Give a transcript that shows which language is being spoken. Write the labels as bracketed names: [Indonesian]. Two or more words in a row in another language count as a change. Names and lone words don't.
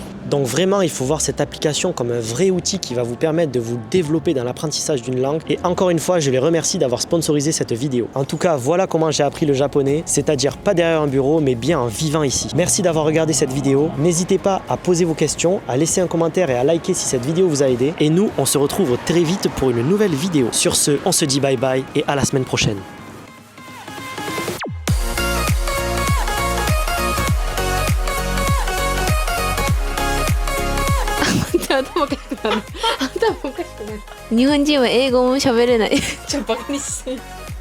[French] Donc vraiment il faut voir cette application comme un vrai outil qui va vous permettre de vous développer dans l'apprentissage d'une langue et encore une fois je les remercie d'avoir sponsorisé cette vidéo. En tout cas voilà comment j'ai appris le japonais, c'est-à-dire pas derrière un bureau mais bien en vivant ici. Merci d'avoir regardé cette vidéo, n'hésitez pas à poser vos questions, à laisser un commentaire et à liker si cette vidéo vous a aidé et nous on se retrouve très vite pour une nouvelle vidéo. Sur ce on se dit [English] bye bye [French] et à la semaine prochaine. [Japanese] 頭おかしくなる。頭おかしくなる。日本人は英語も喋れない。ちょっとバカにして。